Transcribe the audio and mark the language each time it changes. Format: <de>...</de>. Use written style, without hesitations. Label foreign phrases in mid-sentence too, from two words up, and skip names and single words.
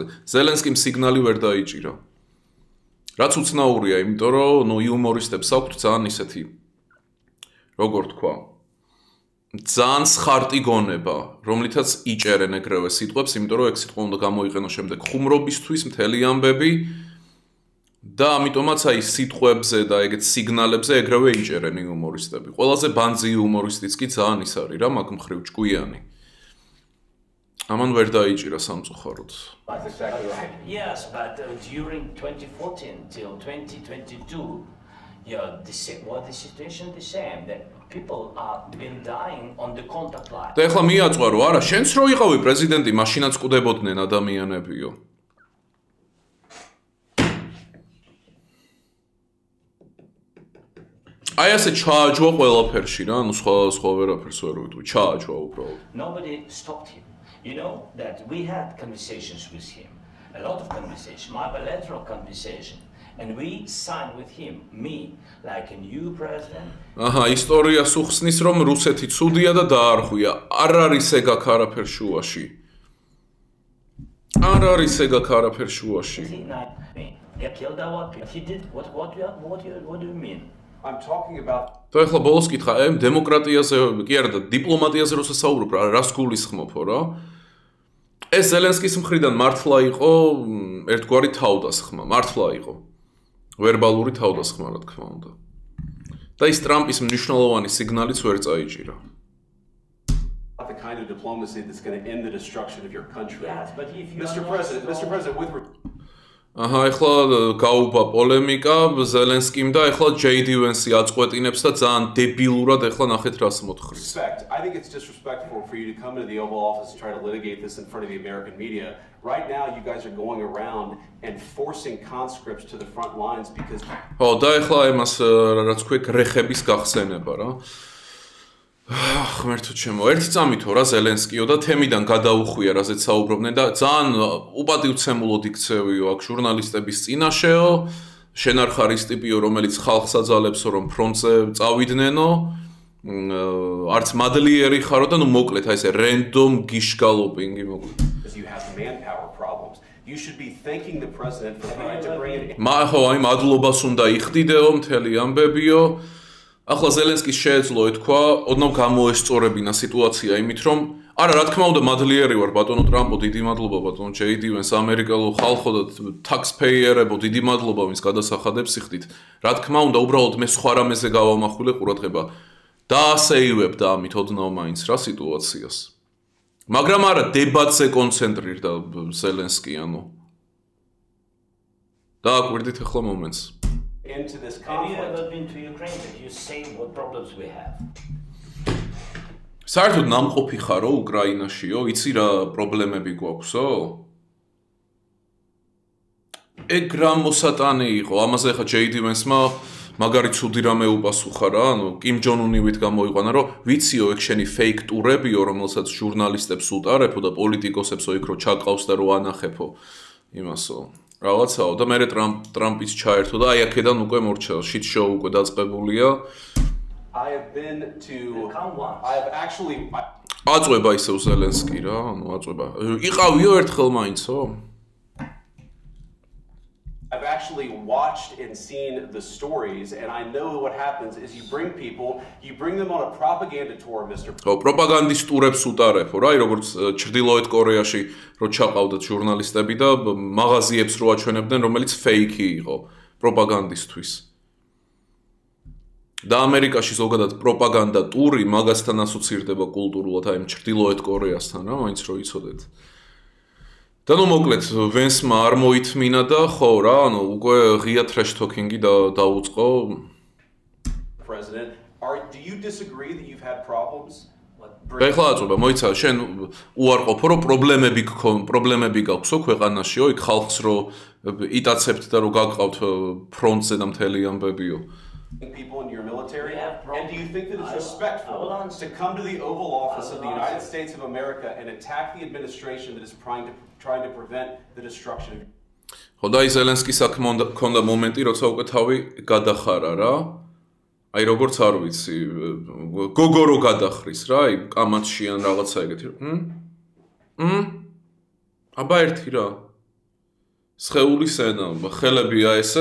<ka>ზელენსკიმ სიგნალი ვერ დაიჭირა. რაც უცნაურია, იმიტომ რომ იუმორისტებს აქვთ ძალიან ისეთი როგორ თქვა, ძალიან სხარტი გონება, რომლითაც იჭერენ ეგრევე სიტყვებს, იმიტომ რომ ეგ სიტყვა უნდა გამოიყენო შემდეგ ხუმრობისთვის, მთელი ამბები და ამიტომაც აი სიტყვებზე და ეგეთ სიგნალებზე ეგრევე იჭერენ იუმორისტები. ყველაზე ბანძი იუმორისტიც კი ძალიან ის არის რა, მაგ მხრივ ჭკვიანი. ამან ვერ დაიჭირა სამწუხაროდ.</ka> <en>That's exactly right. Yes, but during 2014 till 2022, the situation the same. That people are been dying on the contact line.</en> <ka>და ეხლა მიაწვა რომ არა, შენც რო იყავი პრეზიდენტი, მაშინაც კვდებოდნენ ადამიანებიო. აი ასე ჩააჯვა ყველაფერში რა, ანუ სხვა ვერაფერს ვერ ვიტყვი, ჩააჯვა უბრალოდ.</ka> <en>Nobody stopped him. You know that we had conversations with him, a lot of conversation, my bilateral conversation, and we signed with him, me, like a new president.</en> <ka>აჰა, ისტორიას უხსნის რომ რუსეთი ცუდია და დაარღვია. არ არის ეგ აქ არაფერ შუაში. არ არის ეგ აქ არაფერ შუაში.</ka> <en>Get killed our people. He did what do you mean? I'm talking about</en> <ka>და ეხლა ბოლოს კითხა, დემოკრატიაზე, კი არა და დიპლომატიაზე რო სასაუბრობ რა, რას გულისხმობო რა? ეს ზელენსკის მხრიდან მართლა იყო ერთგვარი თავდასხმა, მართლა იყო. ვერბალური თავდასხმა, რა თქმა უნდა. და ის ტრამპის მნიშვნელოვანი სიგნალიც ვერ წაიჭირა.</ka> <en>the kind of diplomacy that's going to end the destruction of your country. Yes, but if you Mr. President, with</en> <ka>აჰა, ეხლა გაუბა პოლემიკა ზელენსკიმ და ეხლა JD Vance-ი აწყვეტინებს და ძალიან დებილურად ეხლა ნახეთ რას მოთხრის.</ka> <en>I think it's disrespectful for you to come into the Oval Office and try to litigate this in front of the American media. Right now, you guys are going around and forcing conscripts to the front lines because</en> <ka>ხო, და ეხლა იმას რაც ქვია გრეხების გახსენება რა. ღმერთო ჩემო, ერთი წამითო რა ზელენსკიო და თემიდან გადაუხვია, რაზეც საუბრობდნენ და ძალიან უპატივცემულოდ იქცევიო აქ ჟურნალისტების წინაშეო, შენ არ ხარ ის ტიპიო, რომელიც ხალხს აძალებსო, რომ ფრონტზე წავიდნენ,ო არც მადლიერი ხარო და ნუ მოკლედ აი ესე</ka> <en>random gish galloping</en> <ka>მოკლედ.</ka> <en>You have manpower problems. You should be thanking the president for trying to bring it.</en> <ka>ხო, აი მადლობას უნდა იხდიდეო მთელი ამბებიო. ახლა ზელენსკის შეეძლო ეთქვა, ოდნავ გამოესწორებინა სიტუაცია იმით, რომ არა, რა თქმა უნდა, მადლიერი ვარ ბატონო ტრამპო, დიდი მადლობა ბატონო JD Vance, ამერიკელო ხალხო და taxpayer-ებო, დიდი მადლობა ვინც გადასახადებს იხდით. რა თქმა უნდა, უბრალოდ მე სხვა რამეზე გავამახვილე ყურადღება. დაასეივებდა ამით ოდნავ მაინც რა სიტუაციას. მაგრამ არა, დებატზე კონცენტრირდა ზელენსკი, ანუ. დააკვირდით ახლა მომენტს.</ka> <en>Into this Have you conflict. ever been to Ukraine? That you say what problems we have?</en> <ka>საერთოდ ნამყოფი ხარო უკრაინაშიო? იცი რა პრობლემები გვაქვსო? ეგ რა მოსატანი იყო? ამაზე ხა JD Vance-მა მაგარი ცუდი რამე უპასუხა რა, ანუ კიმ ჯონ უნივით გამოიყვანა, რომ ვიციო ეგ შენი fake ტურებიო, რომელსაც ჟურნალისტებს უტარებო და პოლიტიკოსებსო იქ რო ჩაყავს და რო ანახებო იმასო. რაღაცაო და მე ტრამპის ჩაერთო და აი აქედან უკვე მორჩა</ka> <en>shit show</en> <ka>უკვე დაწყებულია.</ka> <en>I have been to I have actually</en> <ka>აწვება ისევ ზელენსკი რა, ანუ აწვება. იყავიო ერთხელ მაინცო?</ka> <en>I've actually watched and seen the stories and I know what happens is you bring them on a propaganda tour, Mr.</en> <ka>ხო, პროპაგანდის ტურებს უტარებო რა, როგორც ჩრდილოეთ კორეაში რო ჩაყავდათ ჟურნალისტები და მაღაზიებს რო აჩვენებდნენ, რომელიც fake იყო პროპაგანდისთვის. და ამერიკაში ზოგადად პროპაგანდა ტური მაგასთან ასოცირდება კულტურულად აი ჩრდილოეთ კორეასთან რა, მაინც რო იცოდეთ. და ნუ მოკლედ ვენსმა არ მოითმინა და ხო რა, ანუ უკვე ღია</ka> <en>trash talking-</en> <ka>ი დაუწყო.</ka> <en>President, do you disagree that you've had problems? What</en> <ka>ეხლა აწובה, მოიცა, შენ უარყოფო, რომ პრობლემები გაქვსო ქვეყანაშიო, იქ ხალხს რო იტაცებთ და რო გაგყავთ ფრონტზე და მთელი ამბებიო.</ka> <en>People in your military, and do you think that it's respectful to come to the Oval Office of the United States of America and attack the administration that is trying to prevent the destruction of?</en> <ka>ხო და ის ზელენსკის აქ მქონდა მომენტი, როცა უკვე თავი გადახარა რა. აი როგორც არ ვიცი, გოგო რო გადახრის რა, აი კამათში ან რაღაცა ეგეთი. აბა ერთი რა. სხეულის ენა, ხელებია ესე.</ka>